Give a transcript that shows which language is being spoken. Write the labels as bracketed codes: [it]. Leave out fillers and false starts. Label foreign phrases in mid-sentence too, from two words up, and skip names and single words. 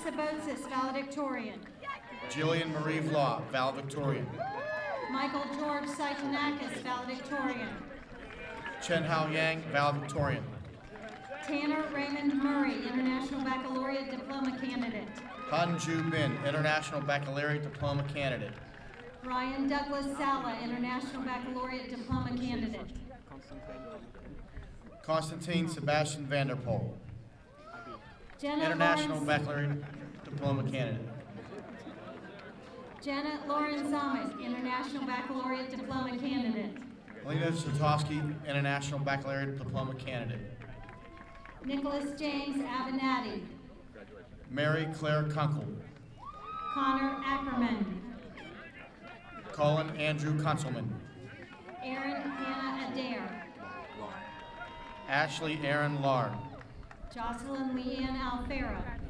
[en] Sabotsis, valedictorian. Jillian Marie Vla, valedictorian. Michael George Saitanakis, valedictorian. Chen Hao Yang, valedictorian. Tanner Raymond Murray, International Baccalaureate Diploma candidate. Han Ju Bin, International Baccalaureate Diploma candidate. Ryan Douglas Sala, International Baccalaureate Diploma candidate. Constantine Sebastian Vanderpool, Jenna International Lawrence, Baccalaureate Diploma candidate. Janet Lauren Zamet, International Baccalaureate Diploma candidate. Alina Sotowski, International Baccalaureate Diploma candidate. Nicholas James Avenatti. Mary Claire Kunkel. Connor Ackerman. Colin Andrew Kunselman. Aaron Hannah Adair. Ashley Aaron Lar. Jocelyn Leanne Alfera.